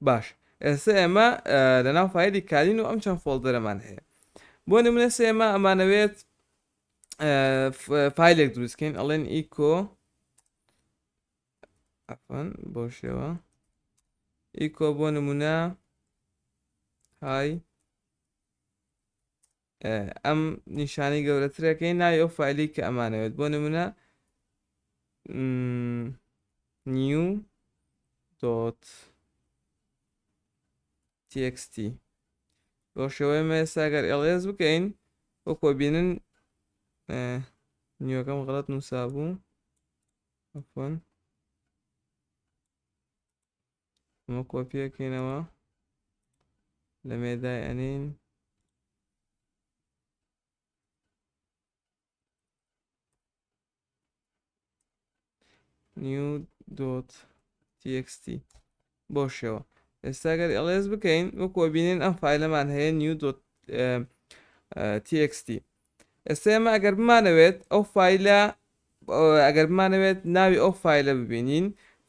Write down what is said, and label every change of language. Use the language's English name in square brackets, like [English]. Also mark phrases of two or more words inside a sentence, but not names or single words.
[Central Kurdish] باش ئێستا ئێمە لەناو فایلی کالین و ئەم چەند فۆڵدەرەمان هەیە بۆ نمونە ئێمە ئەمانەوێت فایلێک دروستکەین ئەڵێن ئیکۆ بۆ شێوە ئیکۆ بۆ نمونە های ئەم نیشانەی گەورەترەکەی ناوی ئەو فایلی کە ئەمانەوێت بۆ نمونە [English] new dot txt [Central Kurdish] بۆ شێوەیە ئێستا ئەگەر ls بکەین وەکو بینن نیوەکەم غەڵەت نووسا بوو عەفوەن ئەمە کۆپیەکەینەوە لە مێدای ئەنین [English] new dot txt [Central Kurdish] بۆ شێوە ئێستا ئەگەر ls بکەین وەکو بینین ئەم فایلەمان هەیە [English] new dot [Central Kurdish] txt ئێستا ئێمە ئەگەر بمانەوێت ئەو فایلە ئەگەر بمانەوێت ناوی ئەو فایلە ببینین